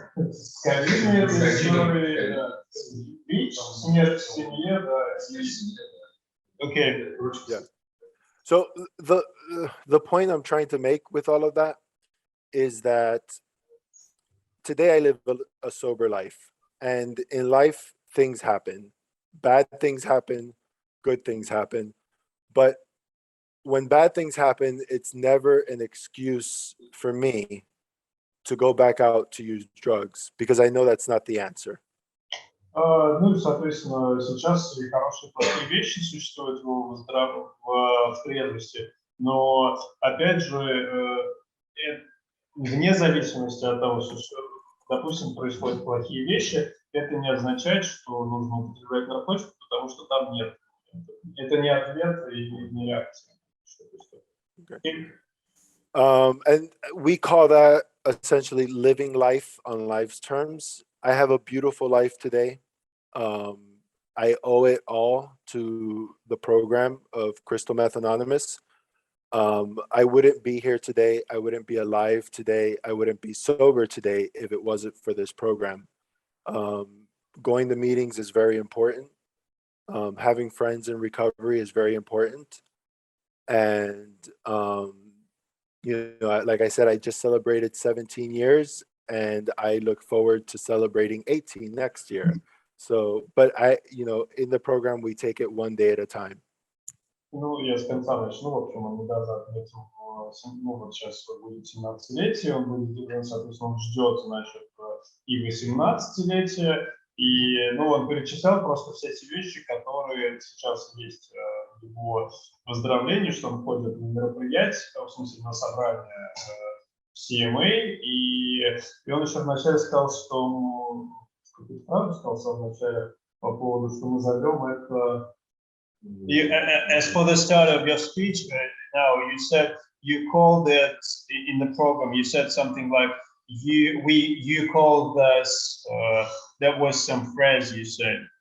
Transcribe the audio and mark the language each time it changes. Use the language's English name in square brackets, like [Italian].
[Russian] Скорее, это бич, смерть в семье, да. [English] Okay. Yeah. So the point I'm trying to make with all of that is that today I live a sober life, and in life things happen. Bad things happen, good things happen. But when bad things happen, it's never an excuse for me to go back out to use drugs, because I know that's not the answer. [Russian] Ну и, соответственно, сейчас и хорошие, и плохие вещи существуют в трезвости, но, опять же, вне зависимости от того, что, допустим, происходят плохие вещи, это не означает, что нужно употреблять наркотики, потому что там нет. Это не ответ и не реакция. [English] Okay. And we call that essentially living life on life's terms. I have a beautiful life today. I owe it all to the program of Crystal Meth Anonymous. I wouldn't be here today. I wouldn't be alive today. I wouldn't be sober today if it wasn't for this program. Going to meetings is very important. Having friends in recovery is very important. And, like I said, I just celebrated 17 years, and I look forward to celebrating 18 next year. So, but in the program, we take it one day at a time. [Russian] Ну, я с конца начну. В общем, он недавно отметил, вот сейчас будет 17-летие, он будет, соответственно, он ждет, значит, и 18-летие, и, он перечислял просто все эти вещи, которые сейчас есть в его поздравлении, что он ходит на мероприятия, в смысле, на собрание СМА, и он еще вначале сказал, что какую-то правду сказал в самом начале по поводу, что мы зовем это... [English] As for the start of your speech, now you said you called it in the program. You said something like you called us. That was some phrase you said.